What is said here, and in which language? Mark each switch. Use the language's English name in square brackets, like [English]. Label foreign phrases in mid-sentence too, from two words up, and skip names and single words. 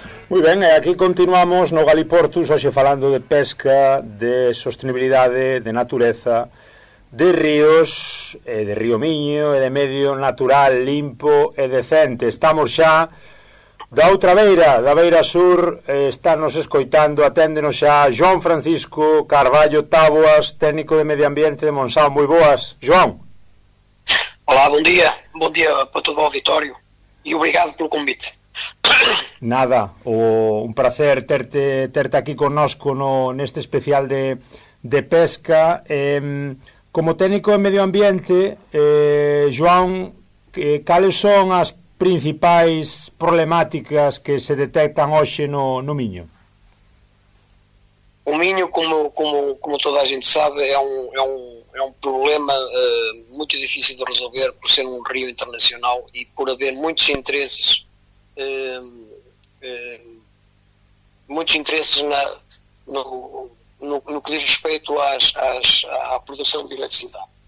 [Galician] Moi ben, e aquí continuamos no Galiportus, hoxe falando de pesca, de sostenibilidade, de natureza, de ríos, de Río Miño, e de medio natural, limpo e decente. Estamos xa da outra beira, da beira sur, estános escoitando, aténdenos xa João Francisco Carballo Táboas, técnico de Medio Ambiente de Monção. Moi boas, João. [Portuguese] Olá, bom dia para todo o auditório e obrigado pelo convite. [Galician] Nada, un placer terte aquí connosco neste especial de pesca. Como técnico de Medio Ambiente, João, cales son as principais problemáticas que se detectan hoxe no Miño? [Portuguese] O Minho, como toda a gente sabe, é um problema muito difícil de resolver por ser um rio internacional e por haver muitos interesses no que diz respeito à produção de eletricidade.